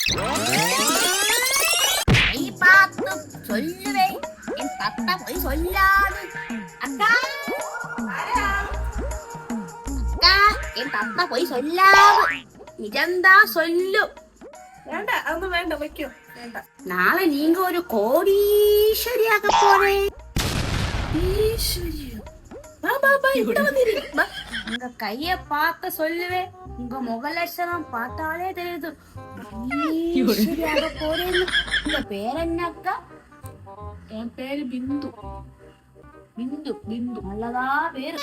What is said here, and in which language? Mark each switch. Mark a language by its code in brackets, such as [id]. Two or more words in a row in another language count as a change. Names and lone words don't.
[ta] கை பார்த்து சொல்லுவேன், என் தத்தா போய் சொல்லாது. அக்கா அக்கா, என் தத்தா போய் சொல்லாது, நிஜம்தான் சொல்லு. [ml] വേണ്ട അതൊന്നും വേണ്ട വെക്കോ വേണ്ട. [ta] நாளை நீங்க ஒரு கோடீஸ்வரியாக போறே. உங்க கைய பார்க்க சொல்லுவே, உங்க முக லட்சணம் பார்த்தாலே தெரியுது போறேன்னு. உங்க பேர் என்னக்கா? என் பேரு பிந்து. பிந்து பிந்து நல்லதா பேரு.